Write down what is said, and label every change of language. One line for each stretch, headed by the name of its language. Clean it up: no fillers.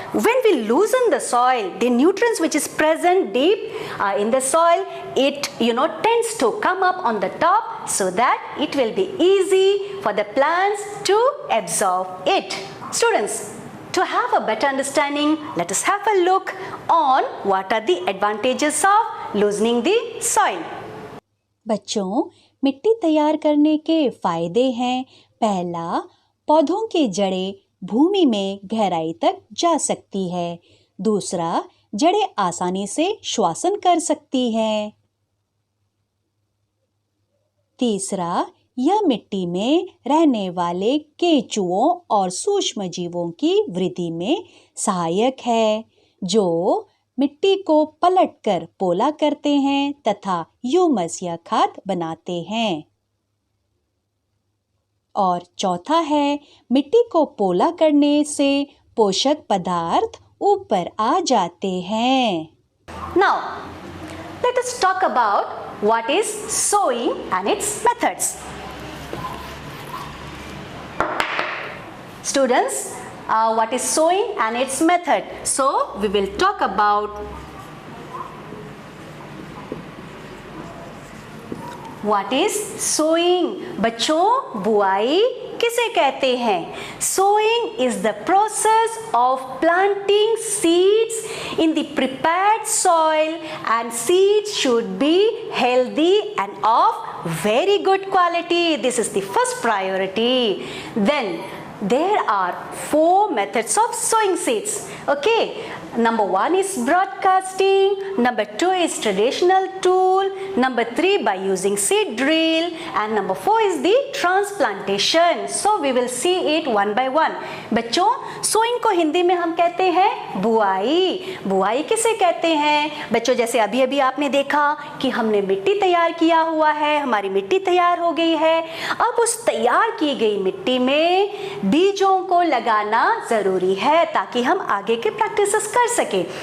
English: When we loosen the soil, the nutrients which is present deep in the soil, it tends to come up on the top, so that it will be easy for the plants to absorb it. Students, to have a better understanding, let us have a look on what are the advantages of loosening the soil.
Hindi: बच्चों, मिट्टी तैयार करने के फायदे हैं। पहला, पौधों की जड़ें भूमि में गहराई तक जा सकती है। दूसरा, जड़ें आसानी से श्वासन कर सकती हैं। तीसरा, यह मिट्टी में रहने वाले केंचुओं और सूक्ष्म जीवों की वृद्धि में सहायक है, जो मिट्टी को पलटकर पोला करते हैं तथा ह्यूमस या खाद बनाते हैं। और चौथा है, मिट्टी को पोला करने से पोषक पदार्थ ऊपर आ जाते हैं।
English: Now, let us talk about what is sowing and its methods. Students, what is sowing and its method? So, we will talk about what is sowing.
Hindi: बच्चों, बुआई किसे कहते हैं?
English: Sowing is the process of planting seeds in the prepared soil, and seeds should be healthy and of very good quality. This is the first priority. Then there are 4 methods of sowing seeds. Okay, number 1 is broadcasting, number 2 is traditional tool, number 3 by using seed drill, and number 4 is the transplantation. So we will see it one by one.
Hindi: बच्चों, sowing को हिंदी में हम कहते हैं बुआई। बुआई किसे कहते हैं? बच्चों, जैसे अभी अभी आपने देखा कि हमने मिट्टी तैयार किया हुआ है, हमारी मिट्टी तैयार हो गई है। अब उस तैयार की गई मिट्टी में बीजों को लगाना जरूरी है ताकि हम आगे के प्रैक्टिसेस कर सके।